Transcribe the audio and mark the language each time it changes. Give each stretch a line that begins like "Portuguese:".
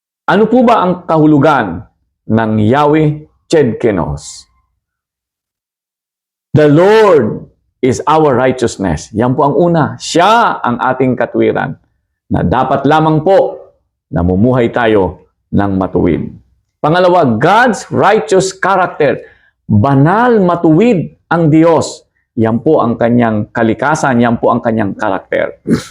Filipino: Ano po ba ang kahulugan ng Yahweh Tsidkeno?
English: The Lord is our righteousness.
Filipino: Yan po ang una. Siya ang ating katwiran na dapat lamang po namumuhay tayo ng matuwid. Pangalawa,
English: God's righteous character.
Filipino: Banal, matuwid ang Diyos. Yan po ang kanyang kalikasan, yan po ang kanyang karakter.